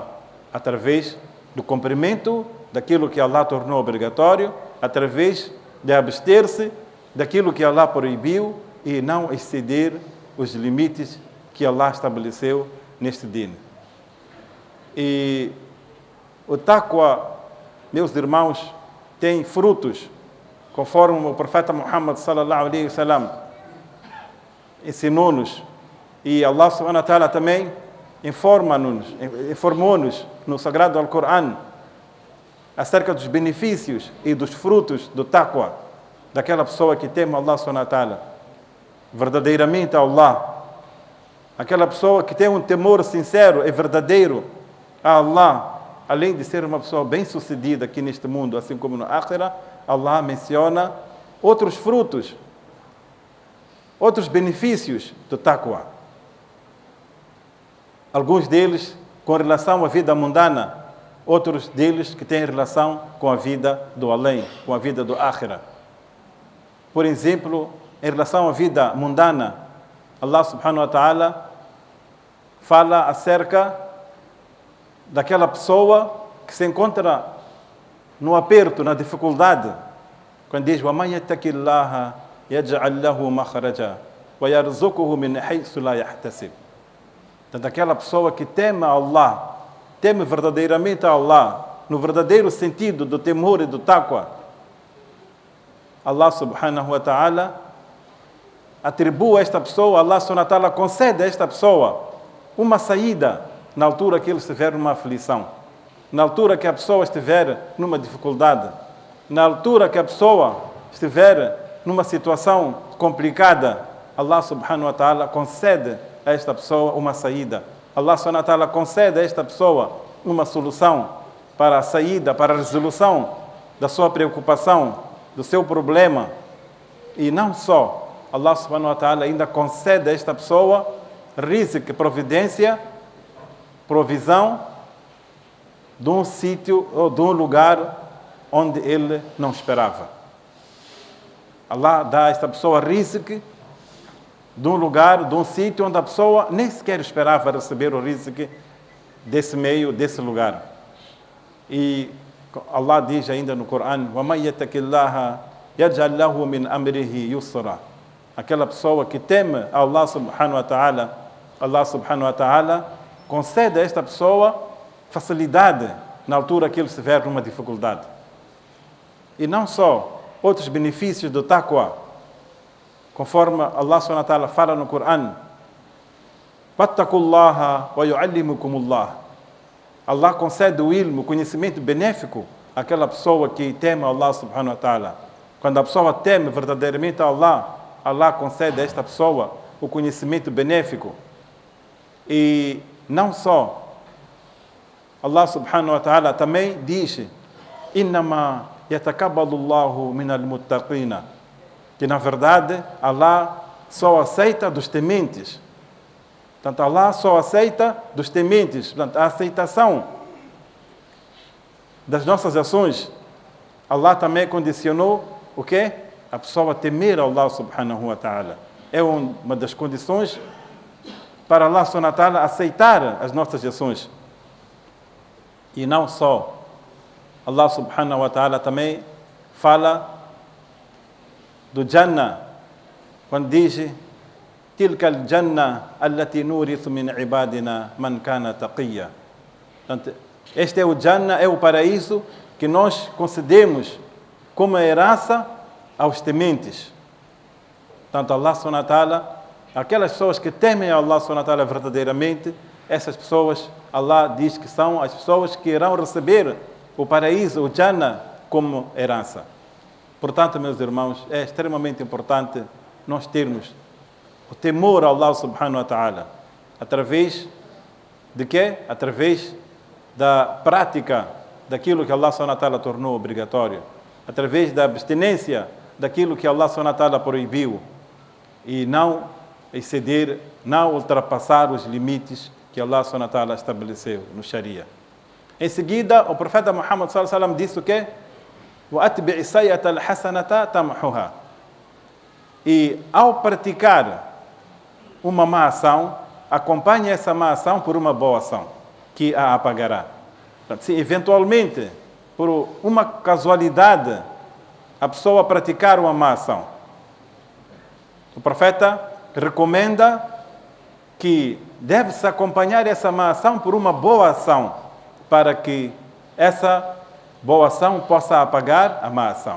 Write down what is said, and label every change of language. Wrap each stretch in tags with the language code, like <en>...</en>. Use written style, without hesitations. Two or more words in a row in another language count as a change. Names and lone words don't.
<pt>Através do cumprimento daquilo que Allah tornou obrigatório, através de abster-se daquilo que Allah proibiu e não exceder os limites que Allah estabeleceu neste din. E o taqwa, meus irmãos, tem frutos, conforme o profeta Muhammad</pt> <ar>صلى الله عليه</ar> <pt>wasallam ensinou-nos, e Allah</pt> <ar>سبحانه وتعالى</ar> <pt>também informou-nos no Sagrado Al-Quran acerca dos benefícios e dos frutos do taqwa, daquela pessoa que teme Allah</pt> <ar>سبحانه وتعالى</ar> <pt>verdadeiramente a Allah, aquela pessoa que tem um temor sincero e verdadeiro a Allah. Além de ser uma pessoa bem-sucedida aqui neste mundo, assim como no Akhirah, Allah menciona outros frutos, outros benefícios do taqwa. Alguns deles com relação à vida mundana, outros deles que têm relação com a vida do além, com a vida do Akhirah. Por exemplo, em relação à vida mundana, Allah</pt> <ar>سبحانه وتعالى</ar> <pt>fala acerca daquela pessoa que se encontra no aperto, na dificuldade, quando diz</pt> <ar>وَمَنْ يَتَّقِ اللَّهَ يَجْعَلْ لَهُ مَخْرَجًا وَيَرْزُقُهُ مِنْ حَيْثُ لَا يَحْتَسِبُ.</ar> <pt>Então, aquela pessoa que teme a Allah, teme verdadeiramente a Allah, no verdadeiro sentido do temor e do taqwa, Allah</pt> <ar>سبحانه وتعالى</ar> <pt>atribui a esta pessoa, Allah</pt> <ar>سبحانه وتعالى</ar> <pt>concede a esta pessoa uma saída na altura que ele estiver numa aflição, na altura que a pessoa estiver numa dificuldade, na altura que a pessoa estiver numa situação complicada, Allah</pt> <ar>سبحانه وتعالى</ar> <pt>concede a esta pessoa uma saída. Allah</pt> <ar>سبحانه وتعالى</ar> <pt>concede a esta pessoa uma solução para a saída, para a resolução da sua preocupação, do seu problema. E não só, Allah</pt> <ar>سبحانه وتعالى</ar> <pt>ainda concede a esta pessoa rizq, providência, provisão de um sítio ou de um lugar onde ele não esperava. Allah dá a esta pessoa rizq de um lugar, de um sítio onde a pessoa nem sequer esperava receber o rizq desse meio, desse lugar. E Allah diz ainda no Corão:</pt> <ar>وَمَنْ يَتَّقِ اللَّهَ يَجْعَلْ لَهُ مِنْ أَمْرِهِ يُسْرًا.</ar> <pt>Aquela pessoa que teme Allah</pt> <ar>سبحانه وتعالى</ar> <pt>concede a esta pessoa facilidade na altura que ele estiver numa dificuldade. E não só outros benefícios do taqwa, conforme Allah</pt> <ar>سبحانه وتعالى</ar> <pt>fala no Corão:</pt> <ar>وَاتَّقُوا اللَّهَ وَيُعَلِّمُكُمُ اللَّهُ.</ar> <pt>Allah concede o ilmo, o conhecimento benéfico àquela pessoa que teme Allah</pt> <ar>سبحانه وتعالى.</ar> <pt>Quando a pessoa teme verdadeiramente Allah, Allah concede a esta pessoa o conhecimento benéfico. E não só, Allah</pt> <ar>سبحانه وتعالى</ar> <pt>também diz:</pt> <ar>إِنَّمَا يَتَقَبَّلُ اللَّهُ مِنَ الْمُتَّقِينَ.</ar> <pt>Que na verdade Allah só aceita dos tementes. Portanto, Allah só aceita dos tementes. Portanto, a aceitação das nossas ações, Allah também condicionou o quê? A pessoa temer Allah</pt> <ar>سبحانه وتعالى.</ar> <pt>É uma das condições para Allah</pt> <ar>سبحانه وتعالى</ar> <pt>aceitar as nossas ações. E não só, Allah</pt> <ar>سبحانه وتعالى</ar> <pt>também fala do Jannah, quando diz:</pt> <ar>تلك الجنة التي نورث من عبادنا من كان تقيا.</ar> <pt>Portanto, este é o Jannah, é o paraíso que nós concedemos como herança aos tementes. Portanto, Allah</pt> <ar>سبحانه وتعالى,</ar> <pt>aquelas pessoas que temem Allah</pt> <ar>سبحانه وتعالى</ar> <pt>verdadeiramente, essas pessoas, Allah diz que são as pessoas que irão receber o paraíso, o Jannah, como herança. Portanto, meus irmãos, é extremamente importante nós termos o temor a Allah</pt> <ar>سبحانه وتعالى.</ar> <pt>Através de quê? Através da prática daquilo que Allah</pt> <ar>سبحانه وتعالى</ar> <pt>tornou obrigatório. Através da abstinência daquilo que Allah</pt> <ar>سبحانه وتعالى</ar> <pt>proibiu. E não exceder, não ultrapassar os limites que Allah</pt> <ar>سبحانه وتعالى</ar> <pt>estabeleceu no Sharia. Em seguida, o profeta Muhammad</pt> <ar>صلى الله عليه وسلم</ar> <pt>disse o quê?</pt> <ar>وَأَتْبِعِ السَّيِّئَةَ الْحَسَنَةَ تَمْحُهَا.</ar> <pt>E ao praticar uma má ação, acompanhe essa má ação por uma boa ação, que a apagará. Portanto, se eventualmente, por uma casualidade, a pessoa praticar uma má ação, o profeta recomenda que deve-se acompanhar essa má ação por uma boa ação, para que essa boa ação possa apagar a má ação.</pt>